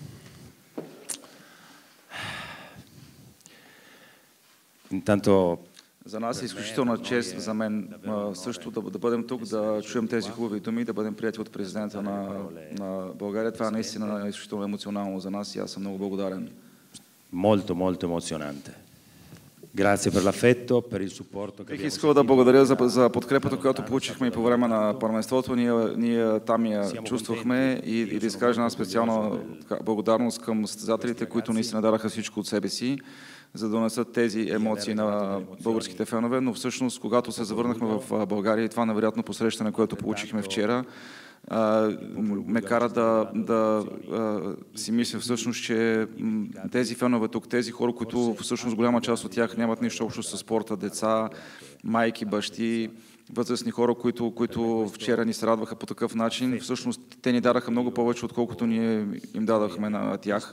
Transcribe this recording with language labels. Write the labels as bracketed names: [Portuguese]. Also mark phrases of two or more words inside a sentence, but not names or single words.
[Italian] Intanto [Bulgarian] За нас е изключителна чест, за мен също да бъдем тук, да чуем тези хубави думи, да бъдем прияти от президента на България. Това наистина е изключително емоционално за нас и аз съм много благодарен. [Italian] Molto, molto emozionante. Grazie per l'affetto, per il supporto che [Bulgarian] Бих [Italian] abbiamo [Bulgarian] искал да благодаря за подкрепата, която получихме и по време на първенството. Ние там я чувствахме и да изкажа една специална благодарност към състезателите, които наистина дадаха всичко от себе си, за да донесат тези емоции на българските фенове. Но всъщност, когато се завърнахме в България и това невероятно посрещане, което получихме вчера, ме кара да си мисля всъщност, че тези фенове тук, тези хора, които всъщност голяма част от тях нямат нищо общо с спорта, деца, майки, бащи, възрастни хора, които вчера ни се радваха по такъв начин, всъщност те ни дадаха много повече, отколкото ние им дадахме на тях.